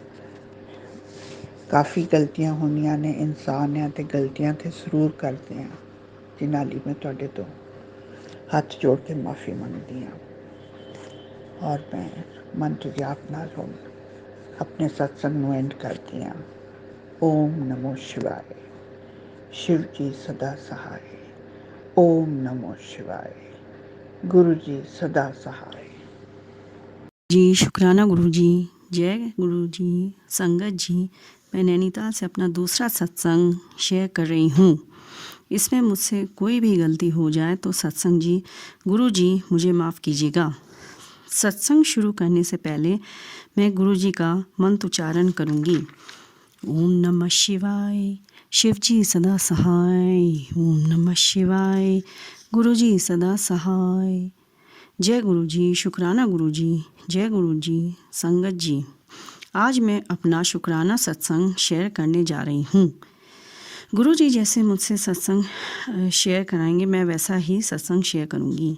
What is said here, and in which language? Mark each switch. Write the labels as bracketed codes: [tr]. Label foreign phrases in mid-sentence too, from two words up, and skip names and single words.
[pa] ਕਾਫੀ ਗਲਤੀਆਂ ਹੁੰਦੀਆਂ ਨੇ, ਇਨਸਾਨ ਆ ਅਤੇ ਗਲਤੀਆਂ ਤਾਂ ਜ਼ਰੂਰ ਕਰਦੇ ਹਾਂ, ਜਿਨ੍ਹਾਂ ਲਈ ਮੈਂ ਤੁਹਾਡੇ ਤੋਂ ਹੱਥ ਜੋੜ ਕੇ ਮਾਫੀ ਮੰਗਦੀ ਹਾਂ। ਔਰ ਮੈਂ ਮੰਤਰ ਜਾਪ ਨਾਲ ਹੁਣ ਆਪਣੇ ਸਤਸੰਗ ਨੂੰ ਐਂਡ ਕਰਦੀ ਹਾਂ। ਓਮ ਨਮੋ ਸ਼ਿਵਾਏ। शिव जी सदा सहाय। [hi] ओम नमो शिवाय। गुरु जी सदा सहाय। जी शुक्राना गुरु जी। जय गुरु जी। संगत जी, मैं नैनीताल से अपना दूसरा सत्संग शेयर कर रही हूँ। इसमें मुझसे कोई भी गलती हो जाए तो सत्संग जी, गुरु जी मुझे माफ़ कीजिएगा। सत्संग शुरू करने से पहले मैं गुरु जी का मंत्र उच्चारण करूँगी। ओम नमः शिवाय। शिव जी सदा सहाय। ओम नमः शिवाय। गुरु जी सदा सहाय। जय गुरु जी। शुक्राना गुरु जी। जय गुरु जी। संगत जी, आज मैं अपना शुक्राना सत्संग शेयर करने जा रही हूँ। गुरु जी जैसे मुझसे सत्संग शेयर कराएंगे, मैं वैसा ही सत्संग शेयर करूँगी।